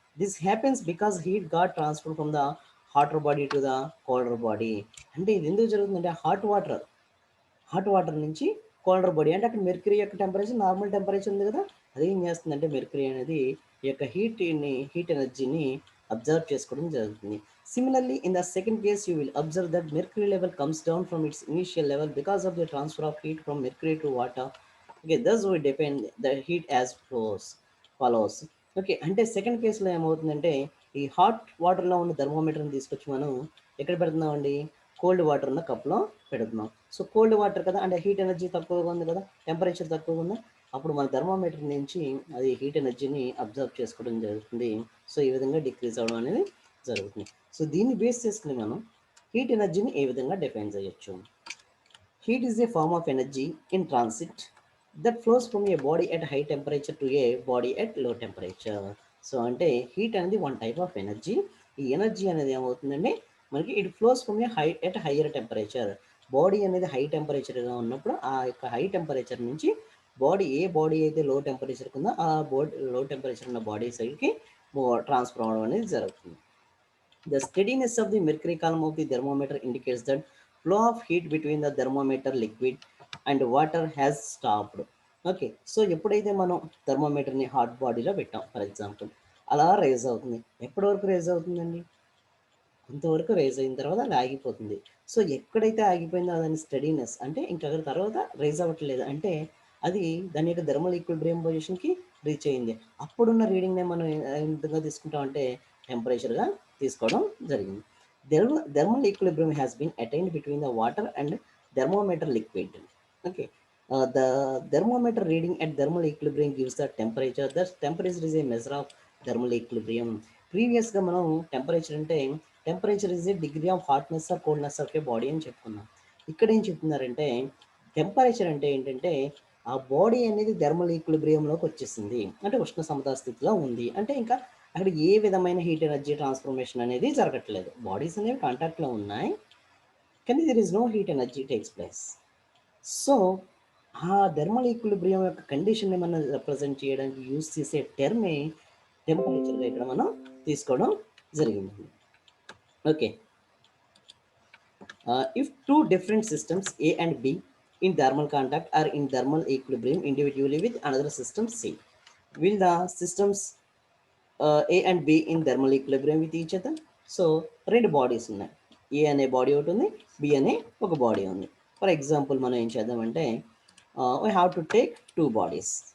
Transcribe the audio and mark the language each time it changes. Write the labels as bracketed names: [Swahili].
[English] This happens because heat got transfer from the hotter body to the colder body. [Telugu] అంటే ఇది ఎందుకు జరుగుతుందంటే hot water నుంచి colder body, అంటే అక్కడ మెర్క్యూరీ యొక్క టెంపరేచర్ నార్మల్ టెంపరేచర్ ఉంది కదా, అది ఏం చేస్తుందంటే మెర్క్యూరీ అనేది ఈ యొక్క హీట్ ఎనర్జీని అబ్జర్వ్ చేసుకోవడం జరుగుతుంది. [English] Similarly, in the second case, you will observe that mercury level comes down from its initial level because of the transfer of heat from mercury to water. Okay, thus we define the heat as follows. [Telugu] Okay, అంటే second కేసులో ఏమవుతుందంటే ఈ hot వాటర్లో ఉన్న థర్మోమీటర్ని తీసుకొచ్చి మనం ఎక్కడ పెడుతున్నామండి, cold water ఉన్న కప్లో పెడుతున్నాం. సో కోల్డ్ వాటర్ కదా, అంటే హీట్ ఎనర్జీ తక్కువగా ఉంది కదా, టెంపరేచర్ తక్కువగా ఉంది, అప్పుడు మన థర్మామీటర్ నుంచి అది హీట్ ఎనర్జీని అబ్జర్వ్ చేసుకోవడం జరుగుతుంది. సో ఈ విధంగా డిక్రీజ్ అవ్వడం అనేది జరుగుతుంది. సో దీన్ని బేస్ చేసుకుని మనం హీట్ ఎనర్జీని ఏ విధంగా డిఫైన్ చేయొచ్చు. [English] Heat is a form of energy in transit that flows from a body at high temperature to a body at low temperature. [Telugu] So అంటే హీట్ అనేది [English] One type of energy. [Telugu] ఈ energy అనేది ఏమవుతుందంటే మనకి [English] It flows from a higher temperature. [Telugu] Body అనేది high టెంపరేచర్గా ఉన్నప్పుడు ఆ యొక్క హై టెంపరేచర్ నుంచి బాడీ అయితే లో టెంపరేచర్ ఉందో ఆ లో టెంపరేచర్ ఉన్న బాడీ సైడ్కి ట్రాన్స్ఫర్ అవ్వడం అనేది జరుగుతుంది. [English] The steadiness of the mercury column of the thermometer indicates that flow of heat between the thermometer liquid and water has stopped. [Telugu] Okay, so ఎప్పుడైతే మనం థర్మోమీటర్ని హాట్ బాడీలో పెట్టాం ఫర్ ఎగ్జాంపుల్, అలా రేజ్ అవుతుంది. ఎప్పటి వరకు రేజ్ అవుతుందండి? కొంతవరకు రేజ్ అయిన తర్వాత అది ఆగిపోతుంది. సో ఎక్కడైతే ఆగిపోయిందో దాని స్టడీనెస్ అంటే ఇంకా తర్వాత రేజ్ అవ్వట్లేదు అంటే అది దాని యొక్క థర్మల్ ఈక్విలిబ్రియం పొజిషన్కి రీచ్ అయింది. అప్పుడున్న రీడింగ్నే మనం ఏ విధంగా తీసుకుంటామంటే టెంపరేచర్గా తీసుకోవడం జరిగింది. [English] Thermal equilibrium has been attained between the water and thermometer liquid. Okay, the thermometer reading at thermal equilibrium gives the temperature. Thus temperature is a measure of thermal equilibrium. ప్రీవియస్గా మనం temperature అంటే temperature is a degree of hotness or coldness of a body [Telugu] అని చెప్పుకున్నాం. ఇక్కడ ఏం చెప్తున్నారంటే temperature అంటే ఏంటంటే ఆ బాడీ అనేది థర్మల్ ఈక్విలిబ్రియంలోకి వచ్చేసింది, అంటే ఉష్ణ సమతా స్థితిలో ఉంది. అంటే ఇంకా అక్కడ ఏ విధమైన హీట్ ఎనర్జీ ట్రాన్స్ఫర్మేషన్ అనేది జరగట్లేదు. బాడీస్ అనేవి కాంటాక్ట్లో ఉన్నాయి కానీ [English] There is no heat energy takes place. [Telugu] So ఆ థర్మల్ ఈక్విలిబ్రియం యొక్క కండిషన్ని మనం రిప్రజెంట్ చేయడానికి యూజ్ చేసే టర్మే టెంపరేచర్గా ఇక్కడ మనం తీసుకోవడం జరిగింది. [English] Okay, if two different systems A and B in thermal contact are in thermal equilibrium individually with another system C, will the systems A and B in thermal equilibrium with each other? [Telugu] So రెండు bodies ఉన్నాయి, ఏ అనే body ఒకటి ఉంది, B అనే ఒక body ఉంది. For example మనం ఏం చేద్దామంటే [English] we have to take two bodies.